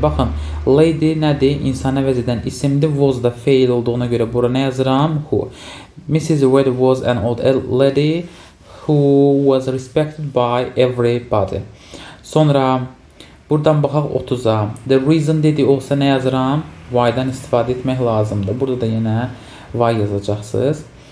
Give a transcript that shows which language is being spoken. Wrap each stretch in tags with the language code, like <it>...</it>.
<az>Baxın, lady nədir? İnsan əvəz edən isimdir. Was da fail olduğuna görə bura nə yazıram? Who. Mrs.</az> <en>Red was an old lady who was respected by everybody.</en> <az>Sonra buradan baxaq 30-a. The reason dedi olsa nə yazıram? Why-dan istifadə etmək lazımdır. Burada da yenə why yazacaqsınız.</az>